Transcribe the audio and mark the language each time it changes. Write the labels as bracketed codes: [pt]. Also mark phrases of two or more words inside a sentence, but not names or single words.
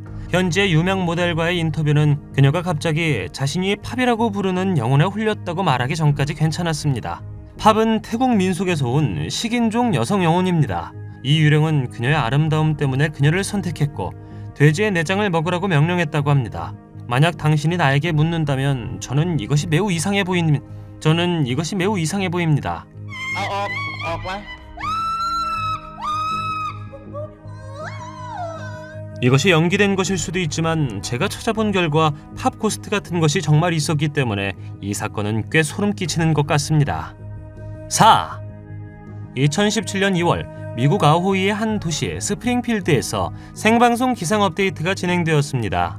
[ko] 현지의 유명 모델과의 인터뷰는 그녀가 갑자기 자신이 팝이라고 부르는 영혼에 홀렸다고 말하기 전까지 괜찮았습니다. 팝은 태국 민속에서 온 식인종 여성 영혼입니다. 이 유령은 그녀의 아름다움 때문에 그녀를 선택했고 돼지의 내장을 먹으라고 명령했다고 합니다. 만약 당신이 나에게 묻는다면 저는 이것이 매우 이상해 보입니다. [th] Ao, ออก ออก ไว้ Oh [ko] 이것이 연기된 것일 수도 있지만 제가 찾아본 결과 팝코스트 같은 것이 정말 있었기 때문에 이 사건은 꽤 소름 끼치는 것 같습니다. 4. 2017년 2월 미국 아호이의 한 도시 스프링필드에서 생방송 기상 업데이트가 진행되었습니다.